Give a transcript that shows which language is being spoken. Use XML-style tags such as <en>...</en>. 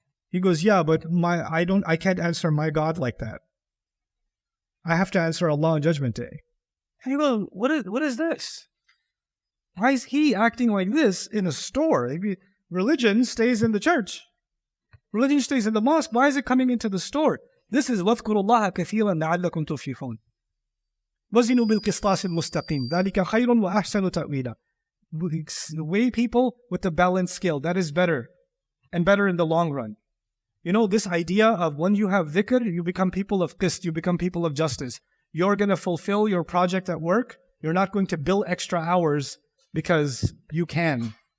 <en>He goes, yeah, but I can't answer my God like that. I have to answer Allah on Judgment Day. And he goes, what is this? Why is he acting like this in a store? Religion stays in the church. Religion stays in the mosque. Why is it coming into the store? This is</en> <ar>وَاذْكُرُوا اللَّهَ كَثِيرًا لَعَلَّكُمْ تُفْلِحُونَ. وَزِنُوا بِالْقِسْطَاسِ الْمُسْتَقِيمِ ذَلِكَ خَيْرٌ وَأَحْسَنُ تَأْوِيلًا.</ar> <en>Weigh people with the balanced scale. That is better, and better in the long run. You know, this idea of when you have dhikr, you become people of qist, you become people of justice. You're going to fulfill your project at work. You're not going to bill extra hours because you can.</en>